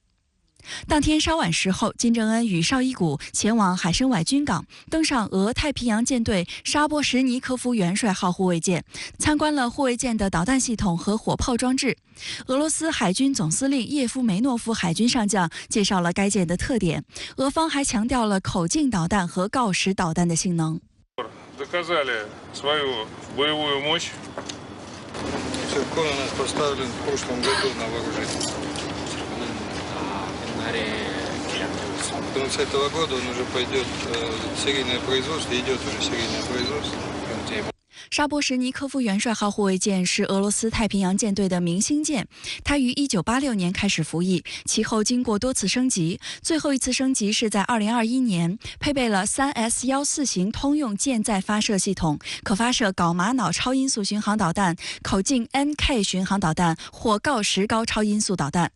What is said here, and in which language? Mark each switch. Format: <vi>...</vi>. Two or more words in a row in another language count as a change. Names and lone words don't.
<zh>当天稍晚时候，金正恩与绍伊古前往海参崴军港，登上俄太平洋舰队沙波什尼科夫元帅号护卫舰，参观了护卫舰的导弹系统和火炮装置。俄罗斯海军总司令叶夫梅诺夫海军上将介绍了该舰的特点。俄方还强调了口径导弹和锆石导弹的性能。</zh> <ru>С этого года он уже пойдет серийное производство, идет уже серийное производство.</ru> <zh>沙波什尼科夫元帅号护卫舰是俄罗斯太平洋舰队的明星舰，它于1986年开始服役，其后经过多次升级，最后一次升级是在2021年，配备了3S-14型通用舰载发射系统，可发射睾玛瑙超音速巡航导弹、口径 NK 巡航导弹或锆石膏超音速导弹。</zh>